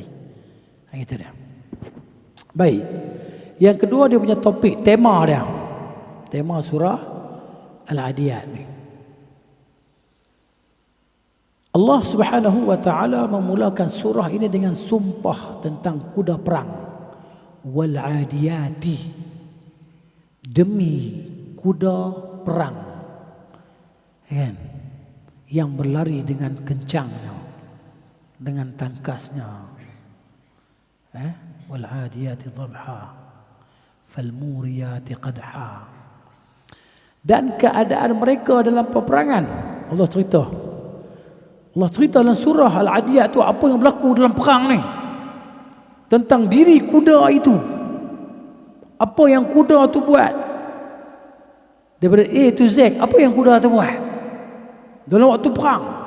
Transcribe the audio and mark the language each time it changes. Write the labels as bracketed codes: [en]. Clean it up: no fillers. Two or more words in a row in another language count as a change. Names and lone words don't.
[ms] Gitu dia. Baik. Yang kedua dia punya topik, tema dia. Tema surah Al-Adiyat ni. Allah [ar] سبحانه وتعالى [ms] memulakan surah ini dengan sumpah tentang kuda perang. [ar] والعاديات, [ms] demi kuda perang. Kan? Yang berlari dengan kencangnya, dengan tangkasnya. [ar] والعاديات ضبحا فالموريات قدحا. [ms] Dan keadaan mereka dalam peperangan. Allah cerita dalam surah Al-Adiyat tu apa yang berlaku dalam perang ni. Tentang diri kuda itu. Apa yang kuda tu buat. Daripada [en] A to Z, [ms] apa yang kuda tu buat dalam waktu perang.